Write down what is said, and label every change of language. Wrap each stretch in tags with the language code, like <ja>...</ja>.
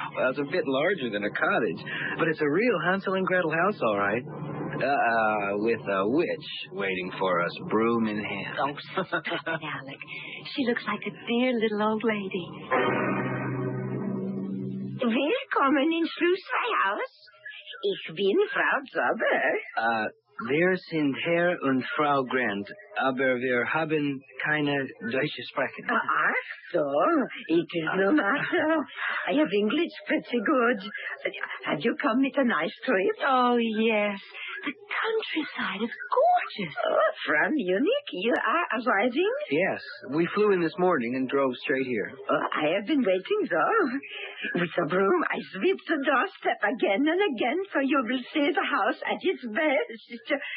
<en>Well, it's a bit larger than a cottage, but it's a real Hansel and Gretel house, all right. With a witch waiting for us, broom in hand. Oh, stop it, Alec. She looks like a dear little old lady.</en> <de>Willkommen in Schlosshaus. Ich bin Frau Albert. Wir sind Herr und Frau Grant, aber wir haben keine Deutsche sprechen. Ach so,</de> <en>it is no matter. I have English pretty good. Have you come with a nice trip? Oh, yes. The countryside is gorgeous. Oh, from Munich, you are arriving? Yes, we flew in this morning and drove straight here. Oh, I have been waiting, though. With a broom, I sweep the doorstep again and again, so you will see the house at its best.</en>